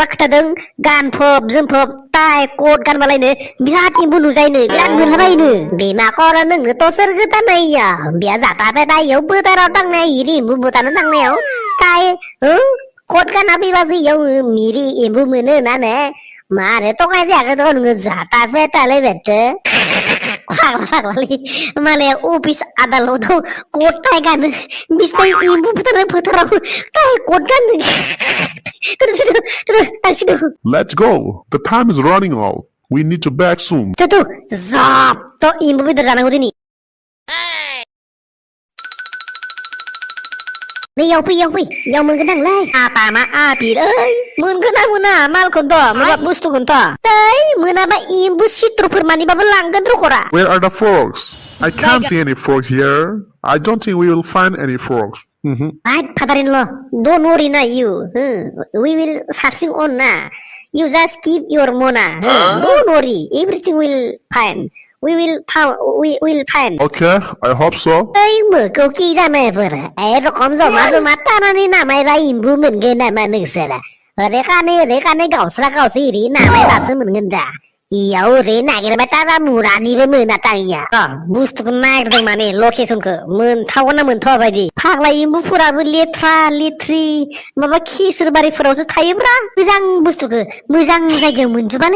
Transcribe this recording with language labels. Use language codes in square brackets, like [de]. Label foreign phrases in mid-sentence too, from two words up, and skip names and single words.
[brx] खोथादों गानफब जोमफब टाइ कट गानबालायनो बिराद एम्बु नुजायोनो बिराद मोनलाबायोनो बिमा खर नोङोथ' सोर गोदानाया बिया जाथा पेदा इयाव बोथोराव थांनाय इरि एम्बु बुथारनो थांनायाव टाइ कट गानना फैबासो इयाव मिरि एम्बु मोनो होननानै मारे थगाय जायाखैथ' नोङो जाथा पेदालै बेथो फाग्लालै मालाय अफिस आदालताव गथाय गानो बिसिनाय एम्बु बुथारनाय फोथाराव टाइ कट गानो [en] Let's go. The time is running out. We need to back soon. [brx] Zap to एम्बु बेदर जानांगौ दिनै याव फै याव मोनगोन आंलाय आपा मा आपिर मोनगोन ना मोना मालखौनोथ' माबा बुस्थुखौनोथ' मोनाबा एम्बु सित्रफोर मानिबाबो लांगोन रखरा [en] Where are the frogs? I can't see any frogs here. I don't think we will find any frogs. Right, father-in-law, don't worry na you. We will searching on na. You just keep your mona. Don't worry, everything will fine. We will find. Okay, I hope so. [brx] Murko ki जानायफोर रकम जमा तानानै नामायबा एम्बु मोनगोन नामा नोंसोरा रेखानै गावस्रा गावसो इरि नामायबासो मोनगोन दा इयाव ओरै नागिरबाय थाबा मुरानिबो मोना तांनिया बुस्थुखौ नागिरदों माने लकेसनखौ मोनथावगोन ना मोनथावा बायदि फाग्ला एम्बुफोराबो लेथ्रा लेथ्रि माबा खिसोर बारिफोरावसो थायोब्रा मोजां बुस्थुखौ मोजां जायगायाव मोनजोबालै